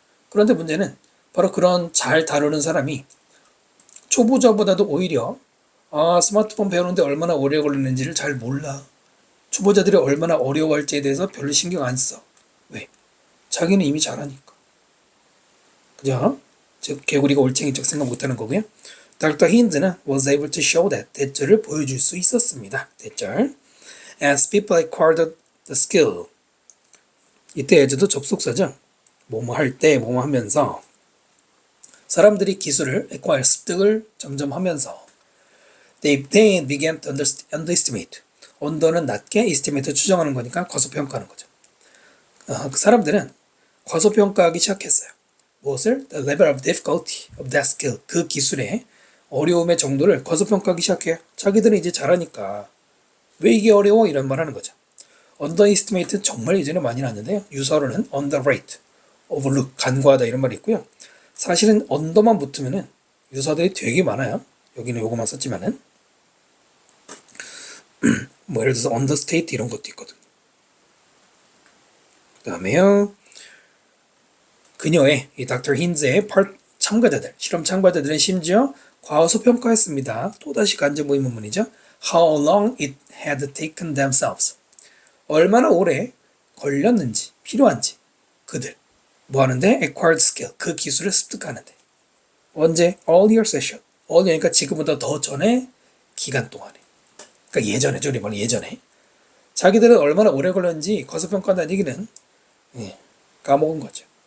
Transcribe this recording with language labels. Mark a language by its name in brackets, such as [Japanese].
[Korean] 그런데 문제는 바로 그런 잘 다루는 사람이 초보자보다도 오히려 스마트폰 배우는데 얼마나 오래 걸리는지를 잘 몰라. 초보자들이 얼마나 어려워할지에 대해서 별로 신경 안 써. 왜? 자기는 이미 잘하니까. 그죠? 즉 개구리가 올챙이적 생각 못하는 거고요. [English] Dr. Hinds는 was able to show that 대절을 보여줄 수 있었습니다. [Korean] 대절. [English] As people acquired the skill. [Korean] 이때 as도 접속사죠. 뭐뭐 할 때, 뭐뭐 하면서 사람들이 기술을 acquire, 습득을 점점 하면서 they began to underestimate. 언더는 낮게, estimate 추정하는 거니까 과소평가하는 거죠. 그 사람들은 과소평가하기 시작했어요. 무엇을? [English] The level of difficulty of that skill. [Korean] 그 기술의 어려움의 정도를 과소평가하기 시작해요. 자기들은 이제 잘하니까 왜 이게 어려워? 이런 말 하는 거죠. underestimate는 정말 예전에 많이 나왔는데요. 유사어로는 underrate, overlook, 간과하다 이런 말이 있고요. 사실은 언더만 붙으면은 유사어들이 되게 많아요. 여기는 요거만 썼지만은 뭐 예를 들어서 understate 이런 것도 있거든. 그 다음에요. 그녀의 이 닥터 힌즈의 참가자들, 실험 참가자들은 심지어 과소평가했습니다. 또다시 간접 의문문이죠. [English] How long it had taken themselves. [Korean] 얼마나 오래 걸렸는지, 필요한지 그들 뭐 하는데? acquired skill, 그 기술을 습득하는데. [English] 언제? earlier session. [Korean] earlier니까 지금보다 더 전에 기간 동안에. 그러니까 예전에죠. 우리 말로 예전에. 자기들은 얼마나 오래 걸렸는지 과소평가한다는 얘기는 까먹은 거죠.